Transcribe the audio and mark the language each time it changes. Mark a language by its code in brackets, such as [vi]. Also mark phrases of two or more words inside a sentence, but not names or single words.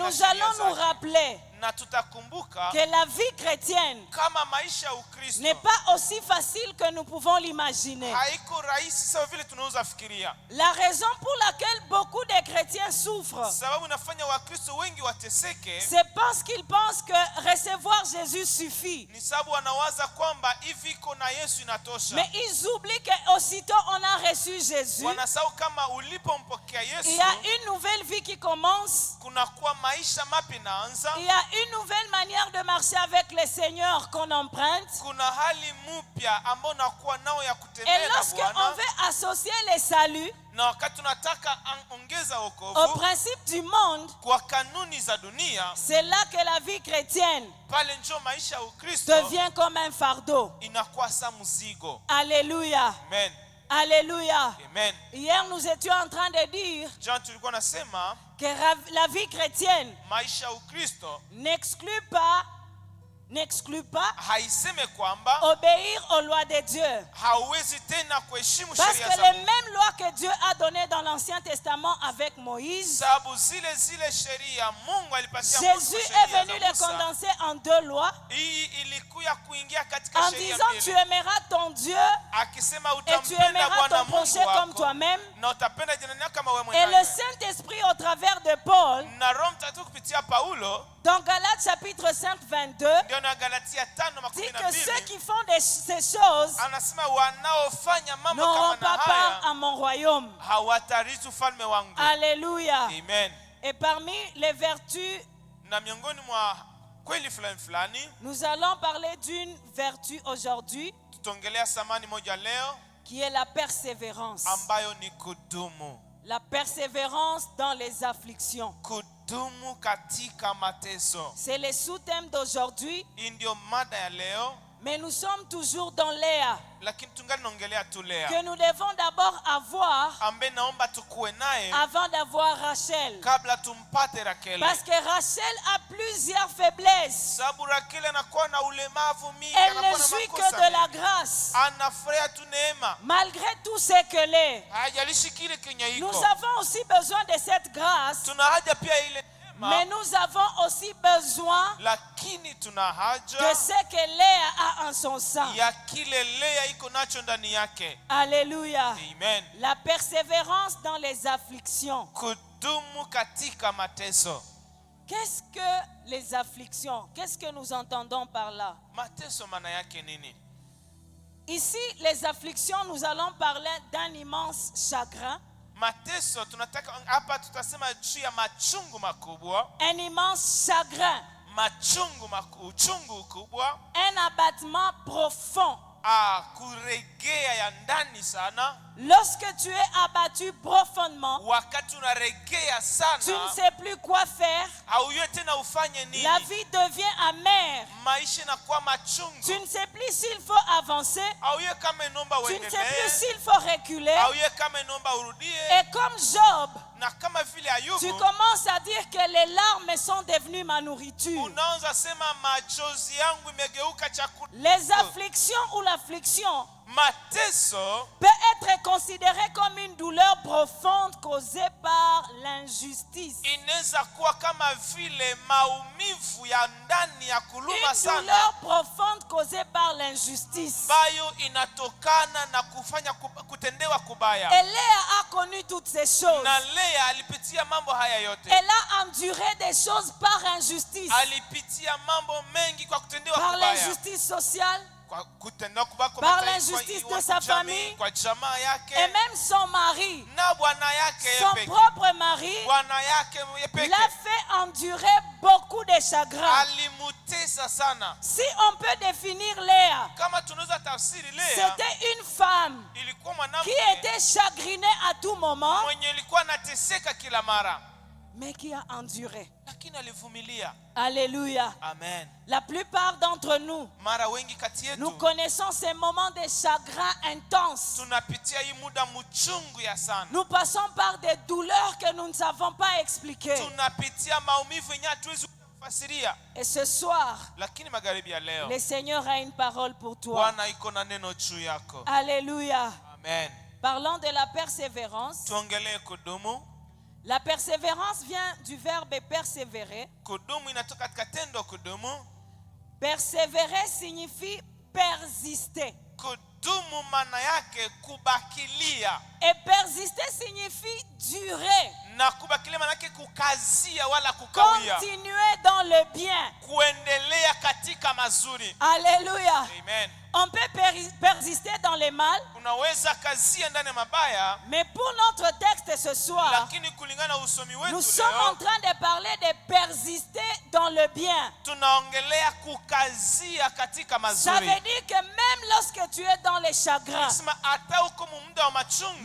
[fr] nous [sw] sheria [fr] allons nous [sw] zake. [fr] rappeler [sw] Na tutakumbuka [fr] que la vie chrétienne [sw] kama maisha ya Ukristo [fr] n'est pas aussi facile que nous pouvons l'imaginer. [sw] haiko rahisi sawa vile tunaweza fikiria. [fr] La raison pour laquelle beaucoup de chrétiens souffrent, [sw] Sababu inafanya Wakristo wengi wateseke [fr] c'est parce qu'ils pensent que recevoir Jésus suffit. [sw] ni sababu wanawaza kwamba hivi iko na Yesu inatosha. [fr] Mais ils oublient qu'aussitôt on a reçu Jésus, [sw] Wanasahau kama ulipompokea [fr] il [sw] Yesu [fr] y a une nouvelle vie qui commence. [sw] kunakuwa maisha mapya inaanza, [fr] Il y a une nouvelle manière de marcher avec le Seigneur qu'on emprunte. [sw] kuna hali mpya ambayo nakuwa nao ya [fr] Et [sw] kutembea na [fr] lorsqu'on [sw] Bwana. [fr] veut associer le salut [sw] Na wakati tunataka ongeza [fr] au [sw] wokovu [fr] principe du monde, [sw] kwa kanuni za dunia, [fr] c'est là que la vie chrétienne [sw] pale njo maisha ya Ukristo [fr] devient comme un fardeau. [sw] inakuwa sa mzigo. [fr] Alléluia. [sw] Amen. [fr] Alléluia. [sw] Amen. [fr] Hier, nous étions en train de dire Jean, [sw] tulikuwa nasema [fr] que la vie chrétienne [sw] maisha ya Ukristo [fr] n'exclut pas [sw] haiseme kwamba [fr] obéir aux lois de Dieu. [sw] hauwezi tena kuheshimu [fr] Parce [sw] sheria [fr] que [sw] za [fr] les [sw] Mungu. [fr] mêmes lois que Dieu a données dans l'Ancien Testament avec Moïse, [sw] Sababu zile sheria Mungu alipatia [fr] Jésus [sw] Mose [fr] est [sw] sheria [fr] venu [sw] za [fr] les [sw] Musa. [fr] condenser en deux lois [sw] Hii ilikuya kuingia katika [fr] en [sw] sheria [fr] disant tu [sw] mbili, [fr] aimeras ton Dieu [sw] akisema [fr] et tu [sw] utampenda [fr] aimeras [sw] Bwana [fr] ton [sw] Mungu [fr] prochain comme [sw] wako [fr] toi-même. [sw] na utapenda jirani yako kama wewe [fr] Et le [sw] mwenyewe. [fr] Saint-Esprit au travers de Paul, [sw] Na Roho Mtakatifu kupitia Paulo [fr] dans Galates chapitre 5, 22, [sw] ndio na Galatia [fr] dit que [sw] 5:12 [fr] ceux qui font ces choses [sw] anasema wanaofanya mambo [fr] n'auront [sw] kama na [fr] pas part [sw] haya [fr] à mon royaume. [sw] hawatarithi ufalme wangu. [fr] Alléluia. [sw] Amen. [fr] Et parmi les vertus, [sw] Na miongoni mwa kweli fulani fulani [fr] nous allons parler d'une vertu aujourd'hui [sw] tutongelea samani moja leo [fr] qui est la persévérance. [sw] ambayo ni kudumu. [fr] La persévérance dans les afflictions. [sw] Kudumu katika mateso. [fr] C'est le sous-thème d'aujourd'hui, [sw] Hii ndio mada ya leo, [fr] mais nous sommes toujours dans Léa, [sw] lakini tungali naongelea tu Lea [fr] que nous devons d'abord avoir [sw] ambaye naomba tukuwe naye [fr] avant d'avoir Rachel. [sw] kabla tumpate Rakeli, [fr] Parce que Rachel a plusieurs faiblesses. [sw] sababu Rakeli anakuwa na ulemavu mingi, [fr] Elle ne [sw] anakuwa na [fr] jouit que [sw] makosa [fr] de la [sw] mengi. [fr] grâce. [sw] Anafurahia tu neema, [fr] Malgré tout ce qu'elle est, [sw] hajalishi kile kenye [fr] nous [sw] iko. [fr] avons aussi besoin de cette grâce, [sw] Tuna haja pia ile [fr] mais [sw] neema, [fr] nous avons aussi besoin [sw] lakini tuna [fr] de [sw] haja [fr] ce que Léa a en son sein. [sw] ya kile Lea iko nacho ndani yake. [fr] Alléluia. [sw] Amen. [fr] La persévérance dans les afflictions. [sw] Kudumu katika mateso. [fr] Qu'est-ce que les afflictions? Qu'est-ce que nous entendons par là? [sw] Mateso maana yake nini? [fr] Ici, les afflictions, nous allons parler d'un immense chagrin, [sw] Mateso tunataka hapa tutasema juu ya machungu makubwa, [fr] un immense chagrin, [sw] uchungu kubwa, [fr] un abattement profond. [sw] kuregea ya ndani sana. [fr] Lorsque tu es abattu profondément, [sw] Wakati unaregea [fr] tu ne [sw] sana, [fr] sais plus quoi faire. [sw] haujui tena ufanye [fr] La [sw] nini. [fr] vie devient amère. [sw] Maisha inakuwa [fr] Tu [sw] machungu, [fr] ne sais plus s'il faut avancer. [sw] haujui kama inomba [fr] Tu ne sais plus [sw] uendelee, [fr] s'il faut reculer. [sw] haujui kama inomba urudie. [fr] Et comme Job, [sw] Na kama vile [fr] tu [sw] Ayubu, [fr] commences à dire que les larmes sont devenues ma nourriture. [sw] unaanza sema machozi yangu imegeuka chakula. [fr] Les afflictions ou l'affliction [sw] Mateso [fr] peut être considérée comme une douleur profonde causée par l'injustice. [sw] inaweza kuwa kama vile maumivu ya ndani ya kuluma [fr] Une [sw] sana, [fr] douleur profonde causée par l'injustice. [sw] ambayo inatokana na kufanya kutendewa kubaya. [fr] Et Léa a connu toutes ces choses. [sw] Na Lea alipitia mambo haya yote, [fr] Elle a enduré des choses par injustice. [sw] alipitia mambo mengi kwa kutendewa [fr] Par [sw] kubaya, [fr] l'injustice sociale, [sw] kwa kutendewa kubaya kwa [fr] Par [sw] mataifa, [fr] l'injustice [sw] kwa [fr] de sa [sw] jamii, [fr] famille, [sw] kwa jamaa [fr] et [sw] yake [fr] même son mari, [sw] na bwana yake [fr] son [sw] peke. [fr] propre mari, [sw] Bwana yake peke [fr] l'a fait endurer beaucoup de chagrin. [sw] alimutesa sana. [fr] Si on peut définir Léa, [sw] Kama tunaweza tafsiri Lea, [fr] c'était une femme [sw] ilikuwa [fr] qui [sw] mwanamke [fr] était chagrinée à tout moment, [sw] mwenye ilikuwa anateseka kila mara, [fr] mais qui a enduré. [sw] lakini alivumilia. [fr] Alléluia. [sw] Amen. [fr] La plupart d'entre nous, [sw] Mara wengi kati [fr] nous [sw] yetu [fr] connaissons ces moments de chagrin intense. [sw] tunapitia hii muda mchungu ya sana. [fr] Nous passons par des douleurs que nous ne savons pas expliquer. [sw] Tunapitia maumivu yenye hatuwezi kufasiria. [fr] Et ce soir, [sw] Lakini magharibi ya leo [fr] le Seigneur a une parole pour toi. [sw] Bwana iko na neno juu yako. [fr] Alléluia. [sw] Amen. [fr] Parlons de la persévérance. [sw] Tuongelee kudumu. [fr] La persévérance vient du verbe persévérer. [sw] Kudumu inatoka katika tendo kudumu. [fr] Persévérer signifie persister. [sw] Kudumu maana yake kubakilia. [fr] Et persister signifie durer. [sw] Na kubakilia maana yake kukazia wala kukawia. [fr] Continuer dans le bien. [sw] Kuendelea katika mazuri. [fr] Alléluia. [sw] Amen. [fr] On peut persister dans le mal. [sw] Unaweza kazia ndani mabaya. [fr] Mais pour notre texte ce soir, [sw] Lakini kulingana na usomi wetu [fr] nous sommes en [sw] leo [fr] train de parler de persister dans le bien. [sw] tunaongelea kukazia katika [fr] Ça [sw] mazuri. [fr] veut dire que même lorsque tu es dans les chagrins, [sw] Sema hata uko muda wa machungu,